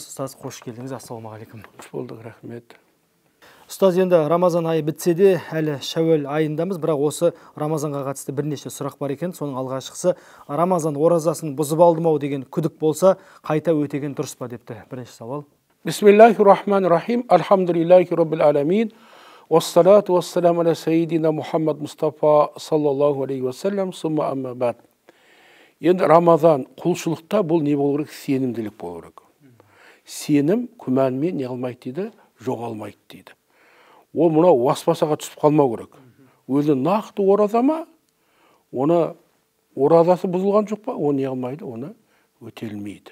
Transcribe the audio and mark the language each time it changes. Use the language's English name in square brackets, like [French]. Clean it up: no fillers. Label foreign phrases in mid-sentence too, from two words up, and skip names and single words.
[Kazakh] Ұстаз, қош келдіңіз. Ассалаумағалейкум. Қош болдық, рахмет. Ұстаз, енді Рамазан айы бітсе де әлі Шәуәл айындамыз, бірақ осы Рамазанға қатысты бірнеше сұрақ бар екен. Соның алғашқысы, Рамазан оразасын бұзып алдым-ау деген күдік болса, қайта өтеген дұрыс па депті. Бірінші сауал. [Arabic] بسم الله الرحمن الرحيم. الحمد لله رب العالمين. والصلاة والسلام على سيدنا محمد مصطفى صلى الله عليه وسلم. ثم أما بعد. [Kazakh] Енді Рамазан құлшылықта бұл не болу керек? Сенімділік болу керек. Сенім күмәнмен не қылмайды дейді, жоғалмайды дейді. Ол мұна уаспасаға түсіп қалмау керек. Өзі нақты ораза ма, оны оразасы бұзылған жоқ па, оны не қылмайды, оны өтелмейді.